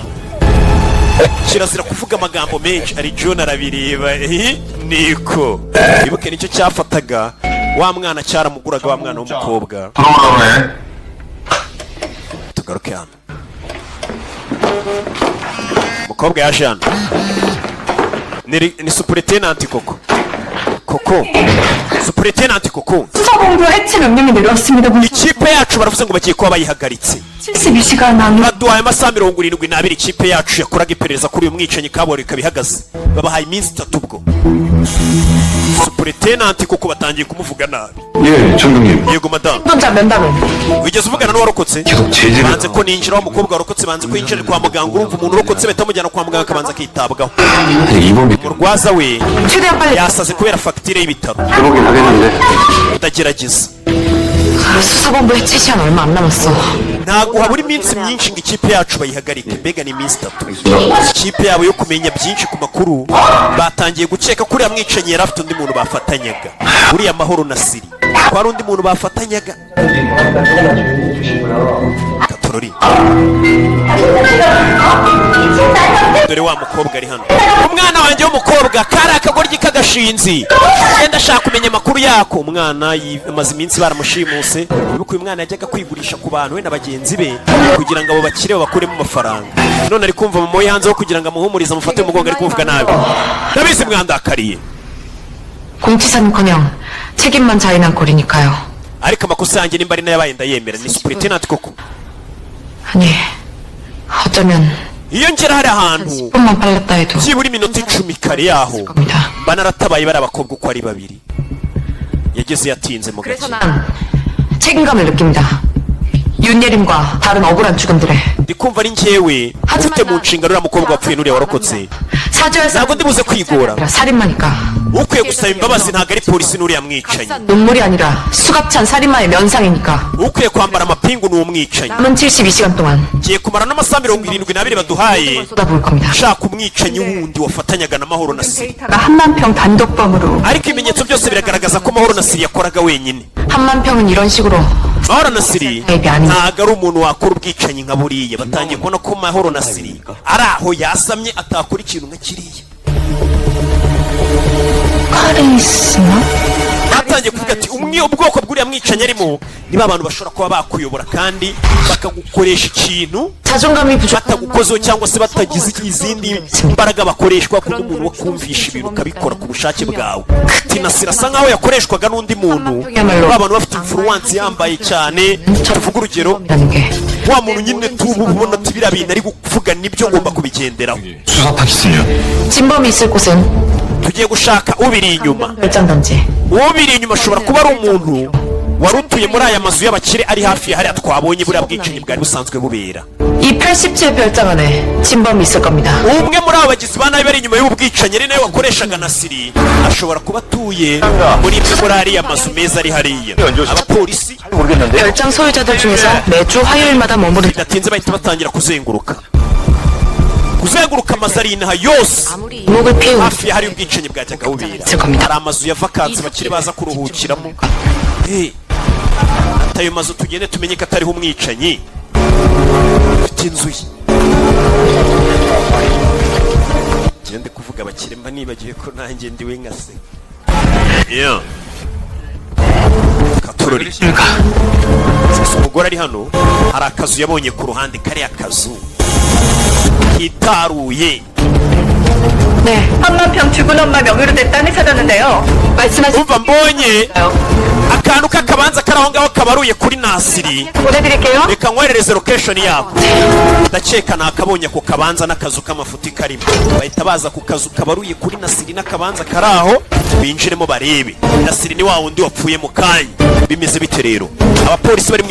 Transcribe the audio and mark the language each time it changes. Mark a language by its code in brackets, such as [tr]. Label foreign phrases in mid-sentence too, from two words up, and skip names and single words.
[rw] kirazira kuvuga amagambo menshi. ari John arabireba niko ibuke nicyo cyafataga wa mwana cyaramuguraga wa mwana w'umukobwa. [ko] 돌아오네. [rw] tugaruke hano. umukobwa yaje hano ni superitenanti koko superitenanti koko. [ko] 수사본부 해체 명령이 내려왔습니다. [rw] ikipe yacu baravuze ngo bagiye kuba bayihagaritse. [ko] 72시간 안으로 [rw] baduhaye amasaha 72 ikipe yacu yakoraga iperereza kuri uyu mwicanyi kabori ikaba ihagaze. babahaye iminsi 3 ubwo. superitenanti koko batangiye kumuvuga nabi. [ko] 예, 청경님. [rw] yego madamu, [ko] 운전자 면담은 [rw] wigeze uvugana n'uwarokotse? [ko] 계속 제지를. [rw] banze ko ninjira wa mukobwa warokotse, banze ko yinjira kwa muganga. urumva umuntu urokotse bahita bamujyana kwa muganga akabanza akitabwaho. [ko] 이번 [rw] umurwaza we [ko] 최대한 빨리 [rw] yasaze kubera fagitire y'ibitaro. [ko] 해보긴 하겠는데. [rw] utagerageza [ko] 수사본부 해체 시간 얼마 안 남았어. [rw] ntabwo habura iminsi myinshi ngo ikipe yacu bayihagarike. mbega ni iminsi 3. ikipe yabo yo kumenya byinshi ku makuru batangiye gukeka ko uriya mwicanyi yari afite undi muntu bafatanyaga. uriya Mahoro na Siri ko hari undi muntu bafatanyaga. katorori dore wa mukobwa ari hano. umwana wanjye w'umukobwa kari akagoryi k'agashinzi genda ashaka kumenya amakuru yako. umwana amaze iminsi baramushimuse. kuko uyu mwana yajyaga kwigurisha ku bantu we na bagenzi be kugira ngo abo bakire babakuremo amafaranga. none ari kumva mama we hanze ho kugira ngo amuhumurize amufate mu mugongo ari kuvuga nabi. ndabizi mwandakariye [ko] 공치사는커녕 책임만 자인한 꼴이니까요. [rw] ariko amakosa yanjye nimba ari nayabaye ndayemera. ni superitenanti koko. [ko] 아니 어쩌면 [rw] iyo ngera hari ahantu [ko] 10분만 빨랐다 해도 [rw] byibura iminota 10 kare yaho [ko] 겁니다. [rw] mba naratabaye bari abakobwa uko ari babiri. yageze yatinze mu [ko] 그래서 [rw] gace. [ko] 난 책임감을 느낍니다. 윤예림과 다른 억울한 죽음들에 [rw] ndi kumva ari njyewe ufite mu nshingano uriya mukobwa wapfuye n'uriya warokotse. [ko] 사죄할 [rw] ntabwo ndibuze kwigora. [ko] 아니라 살인마니까 [rw] ukwiye gusaba imbabazi ntabwo ari polisi n'uriya mwicanyi. [ko] 눈물이 아니라 수갑찬 살인마의 면상이니까 [rw] ukwiye kwambara amapingu ni umwicanyi. [ko] 남은 72시간 동안 [rw] ngiye kumara n'amasaha 72 baduhaye [ko] 쏟아부을 겁니다. [rw] shaka umwicanyi wundi wafatanyaga na Mahoro na Siri. [ko] 데이터가 한만평 단독범으로 [rw] ariko ibimenyetso byose biragaragaza ko Mahoro na Siri yakoraga wenyine. [ko] 한만평은 이런 식으로 [rw] Mahoro na Siri [ko] Baby, 아니. [rw] ntabwo ari umuntu wakora ubwicanyi nka buriya. batangiye kubona ko Mahoro na Siri ari aho yasamye atakora ikintu nka kiriya. [ko] 카리스마? [rw] batangiye kuvuga ati umwe ubwoko bw'uriya mwicanyi arimo niba abantu bashobora kuba bakuyobora kandi bakagukoresha ikintu [ko] 자존감이 부족한 [rw] batagukozeho cyangwa se batagize izindi mbaraga bakoreshwa ku umuntu wo kumvisha ibintu ukabikora ku bushake bwawe. Tinasira asa nkaho yakoreshwaga n'undi muntu. abantu bafite influence yambaye cyane. tuvuga urugero [ko] 이라는 게 [rw] wa muntu nyine tubu ubona ati biriya bintu ari kuvuga nibyo ngomba kubigenderaho. [ko] 수사탁 있으면. 진범이 있을 곳은 [rw] tugiye gushaka ubiri inyuma. [ko] 별장단지 [rw] ubiri inyuma ashobora kuba ari umuntu wari utuye muri aya mazu y'abakire ari hafi ya hariya twabonye buriya bwicanyi bwari busanzwe bubera. [ko] 이 87 별장 안에 진범이 있을 겁니다. [rw] umwe muri abo bagizi ba nabi bari inyuma y'ubu bwicanyi ari nawe wakoreshaga na Siri ashobora kuba atuye muri imwe muri ariya mazu meza ari hariya. abapolisi [ko] 모르겠는데. 별장 소유자들 중에서 매주 화요일마다 머무르 [rw] bidatinze bahita batangira kuzenguruka amazu ari inaha yose [ko] 이목을 피해 [rw] hafi ya hari ubwicanyi bwajyaga bubera. hari amazu ya vakansi bakiri baza kuruhukiramo. ati ayo mazu tugende tumenye ko atariho umwicanyi ufite inzu ye. ngende kuvuga abakire mba nibagiwe ko nanjye ndiwe nka se. katurori umugore ari hano hari akazu yabonye ku ruhande kariya kazu kitaruye [ko] 네. 한마평 죽은 엄마 명의로 된 땅을 찾았는데요. 말씀하신 [rw] umva mbonye akantu k'akabanza kari aho ngaho kabaruye kuri nasiri [ko] 보내드릴게요. [rw] reka nkwerereze location yako ndakeka nakabonye ako kabanza n'akazu k'amafuti karimo bahita baza ku kazu kabaruye kuri nasiri n'akabanza kari aho binjiremo barebe nasiri ni wa wundi wapfuye mu kanya bimeze bite rero abapolisi bari mu